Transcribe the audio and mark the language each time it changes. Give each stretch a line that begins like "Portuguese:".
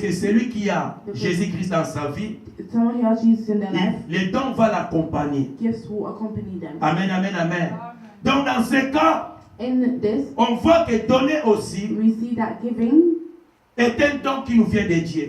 French: Puisque celui qui a Jésus-Christ dans sa vie,
English: Someone who has Jesus in their life,
French: les dons vont l'accompagner.
English: gifts will accompany them.
French: Amen, amen, amen. Donc dans ce cas,
English: In this,
French: on voit que donner aussi
English: we see that giving
French: est un don qui nous vient de Dieu.